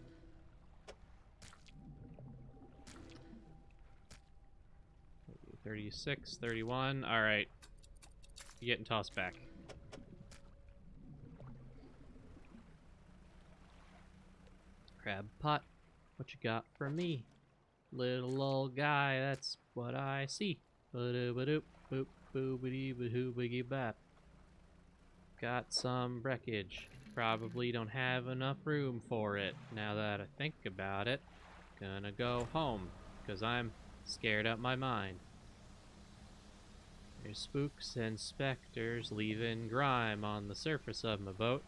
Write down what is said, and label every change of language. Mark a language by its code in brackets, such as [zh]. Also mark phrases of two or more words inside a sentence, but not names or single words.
[en] Maybe 36, 31. All right, you're getting tossed back. Crab pot, what you got for me? Little old guy, that's what I see. Ba-do-ba-doop, boop, boobity-ba-hoo-biggy-bap. Got some wreckage. Probably don't have enough room for it. Now that I think about it, gonna go home, 'cause I'm scared out my mind. There's spooks and specters leaving grime on the surface of my boat.